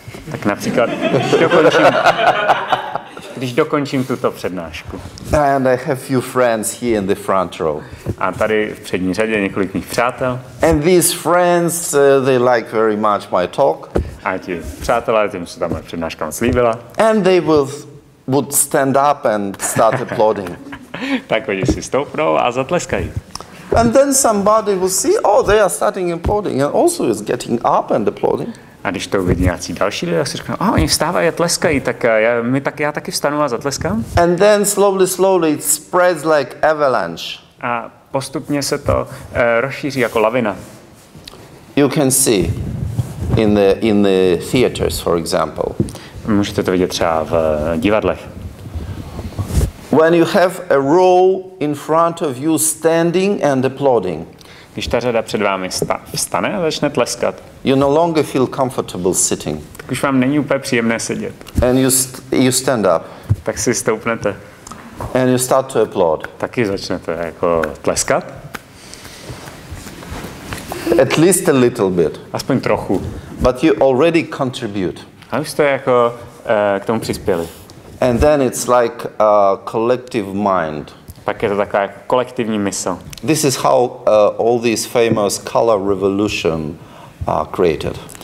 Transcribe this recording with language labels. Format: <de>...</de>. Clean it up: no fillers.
<cs>Tak například, když dokončím tuto přednášku.</cs> <en>And I have few friends here in the front row.</en> <cs>A tady v přední řadě několik mých přátel.</cs> <en>And these friends, they like very much my talk.</en> <cs>A ti přátelé, těm se tam moje přednáška moc líbila.</cs> <en>And they would stand up and start applauding.</en> <cs>Tak oni si stoupnou a zatleskají.</cs> <en>And then somebody will see, oh, they are starting applauding and also is getting up and applauding.</en> <cs>A když to uvidí nějací další lidé, tak si řeknou, oni vstávají a tleskají, tak já taky vstanu a zatleskám.</cs> <en>And then slowly it spreads like avalanche.</en> <cs>A postupně se to rozšíří jako lavina.</cs> <en>You can see in the theaters, for example.</en> <cs>Můžete to vidět třeba v divadlech.</cs> <en>When you have a row in front of you standing and applauding.</en> <cs>Když ta řada před vámi vstane a začne tleskat.</cs> <en>You no longer feel comfortable sitting.</en> <cs>Tak už vám není úplně příjemné sedět.</cs> <en>And you stand up.</en> <cs>Tak si stoupnete.</cs> <en>And you start to applaud.</en> <cs>Taky začnete jako tleskat.</cs> <en>At least a little bit.</en> <cs>Aspoň trochu.</cs> <en>But you already contribute.</en> <cs>A už jste jako k tomu přispěli.</cs> <en>And then it's like a collective mind.</en> <cs>Pak je to taková jako kolektivní mysl.</cs> <en>This is how all these famous color revolution are created.</en>